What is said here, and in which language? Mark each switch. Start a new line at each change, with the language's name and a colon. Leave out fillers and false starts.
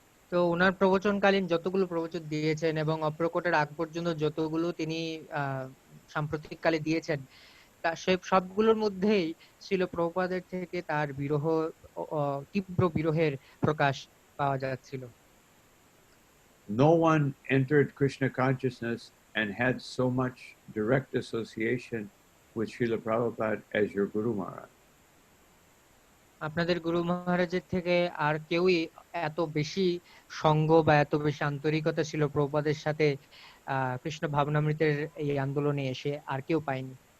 Bangla: তো ওনার প্রবচনকালীন যতগুলো প্রবচন দিয়েছেন এবং অপ্রকটের আগ পর্যন্ত যতগুলো তিনি সাম্প্রতিককালে দিয়েছেন, তা সবগুলোর মধ্যেই ছিল প্রভুপাদের থেকে তার তীব্র বিরহের প্রকাশ পাওয়া যাচ্ছিল।
English: No one entered Krishna consciousness and had so much direct association with Srila Prabhupada as your Guru Maharaj.
Bangla: আপনাদের গুরু মহারাজের থেকে আর কেউই এত বেশি সঙ্গ বা এত বেশি আন্তরিকতা ছিল প্রভুপাদের সাথে কৃষ্ণ ভাবনামৃতের এই আন্দোলনে এসে আর কেউ পায়নি।